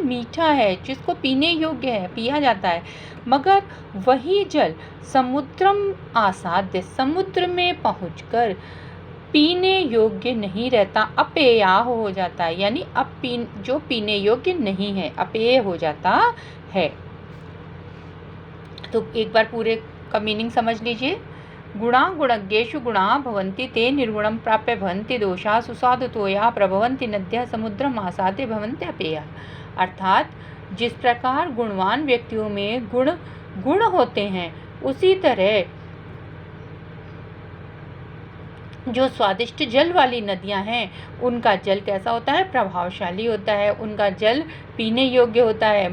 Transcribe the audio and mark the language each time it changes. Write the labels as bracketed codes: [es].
[hi] मीठा है, जिसको पीने योग्य है, पिया जाता है। मगर वही जल [sa] समुद्रम आसाद्य, [hi] समुद्र में पहुंचकर पीने योग्य नहीं रहता, अपेया हो जाता है, यानी जो पीने योग्य नहीं है, अपेय हो जाता है। तो एक बार पूरे का मीनिंग समझ लीजिए। [sa] गुणा गुणज्ञेषु गुणा भवन्ति ते निर्गुणं प्राप्य भवन्ति दोषा सुस्वादुतोया प्रभवन्ति नद्यः समुद्रम आसाद्य भवन्ति अपेया। [hi] अर्थात जिस प्रकार गुणवान व्यक्तियों में गुण होते हैं, उसी तरह जो स्वादिष्ट जल वाली नदियां हैं, उनका जल कैसा होता है? प्रभावशाली होता है, उनका जल पीने योग्य होता है।